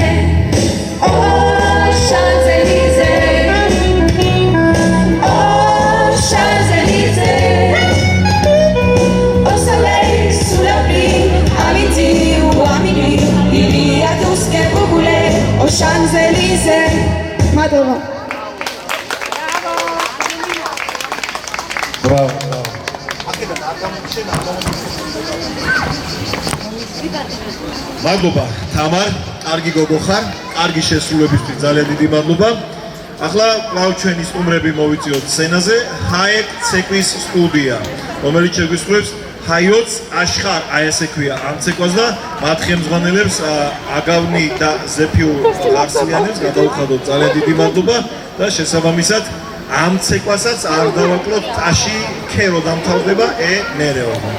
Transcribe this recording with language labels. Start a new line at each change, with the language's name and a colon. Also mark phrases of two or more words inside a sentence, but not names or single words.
French: Oh Champs-Élysées, oh Champs-Élysées, au soleil, sous la pluie, à midi ou à minuit, il y a tout ce que vous voulez aux Champs-Élysées. Madonna. Bravo.
Georgian: მადლობა თამარ, კარგი გოგო ხარ, კარგი შესრულებისთვის ძალიან დიდი მადლობა. ახლა კვლავ ჩვენი სტუმრები მოვიწიოთ სცენაზე, ჰაეკ ცეკვის სტუდია, რომელიც შეგვისრულებს ჰაიოც აშხარ, აი ესე ქვია ამ ცეკვას და მათ ხელმძღვანელებს აგავნი და ზეფიუ გარსიანებს გადაუხადოთ ძალიან დიდი მადლობა და შესაბამისად ამ ცეკვასაც არ დავაკლოთ ტაში ქერო დამთავრდება მერე ვართ.